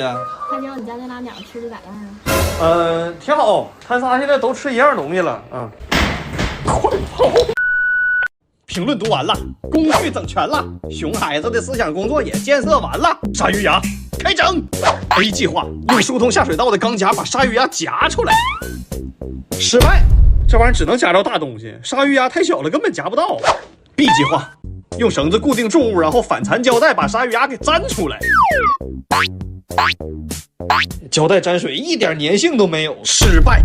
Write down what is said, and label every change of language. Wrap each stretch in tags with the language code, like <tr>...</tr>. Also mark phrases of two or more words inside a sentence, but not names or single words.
<zh>看见你家那俩鳥吃的咋樣啊？挺好，他仨現在都吃一樣東西了。快跑！評論讀完了，工具整全了，熊孩子的思想工作也建設完了。鯊魚牙開整。A 計劃用疏通下水道的鋼夾把鯊魚牙夾出來。失敗，這玩意兒只能夾到大東西，鯊魚牙太小了根本夾不到。B 計劃用繩子固定重物，然後反纏膠帶把鯊魚牙給粘出來。膠帶沾水一點粘性都沒有，失敗。</zh>